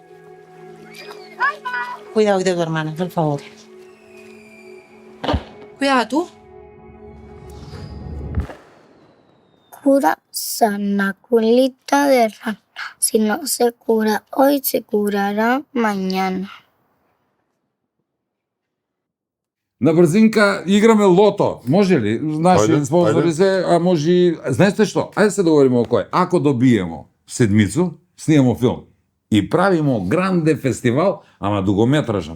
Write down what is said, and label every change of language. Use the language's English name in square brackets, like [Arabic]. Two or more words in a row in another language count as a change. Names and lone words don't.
[Spanish] Cuidado de tu hermana, por favor. Cuidado tú. Cura sana, culita de rana. Si no se cura hoy, se curará mañana. [Macedonian] На брзинка играме лото. Може ли? Наши Ајде, спонзори ајде. се, а може и... Знаете што? Ајде се договориме о кој. Ако добиемо седмицу, снимамо филм и правимо гранде фестивал, ама дугометражен.